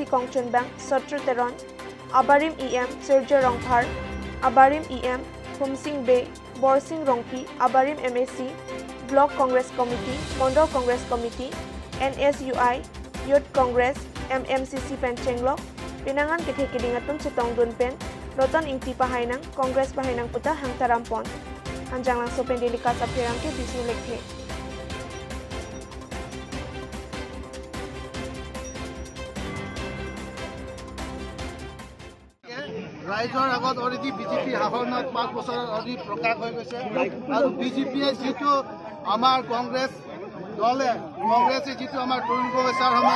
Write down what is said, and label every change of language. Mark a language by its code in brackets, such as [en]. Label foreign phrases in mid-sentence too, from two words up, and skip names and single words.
[mjw] Kong Chunbang, Sotru Teron, Abarim EM, Sergio Rongphar, Abarim EM, Humsing Bay, Borsing Rongpi, Abarim MAC, Block Congress Committee, Mondo Congress Committee, NSUI, Youth Congress, MMCC Penchenglo, Pinangan Kithekilingatun Chitong Dunpen, Rotan Ingti Pahainang, Congress Pahainang Puta Hangtarampon, Anjang Lang Sopen Delikas Apirangke Bisu Lekhe. [as] ৰাইজৰ আগত অলৰেডি বিজেপি শাসনত 5 বছৰ অলৰেডি প্ৰকাশ হৈ গৈছে আৰু বিজেপিয়ে যিটো আমাৰ কংগ্ৰেছ দলে কংগ্ৰেছে যিটো আমাৰ তৰুণ গগৈৰ